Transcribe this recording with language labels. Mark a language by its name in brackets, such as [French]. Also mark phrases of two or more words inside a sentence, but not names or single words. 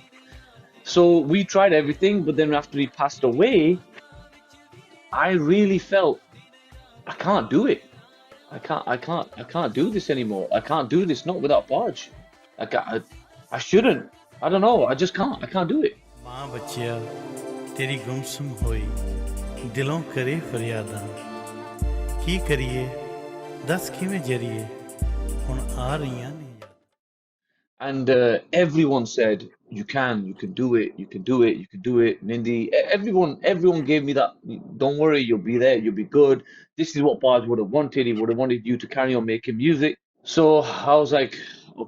[English] So we tried everything, but then after he passed away, I really felt I can't do it. I can't do this anymore. I can't do this not without Podge. I shouldn't. I don't know. I just can't. I can't do it. [Punjabi] ਮਾਂ ਬੱਚੀਆ ਤੇਰੀ ਗੁਮਸੁਮ ਹੋਈ ਦਿਲੋਂ ਕਰੇ ਫਰਿਆਦਾਂ ਕੀ ਕਰੀਏ ਦੱਸ ਕਿਵੇਂ ਜਰੀਏ ਹੁਣ ਆ ਰਹੀਆਂ ਨੇ [English] And everyone said, you can do it, you can do it, you can do it. Mindy, everyone gave me that. Don't worry, you'll be there, you'll be good. This is what Baj would have wanted. He would have wanted you to carry on making music. So I was like, okay.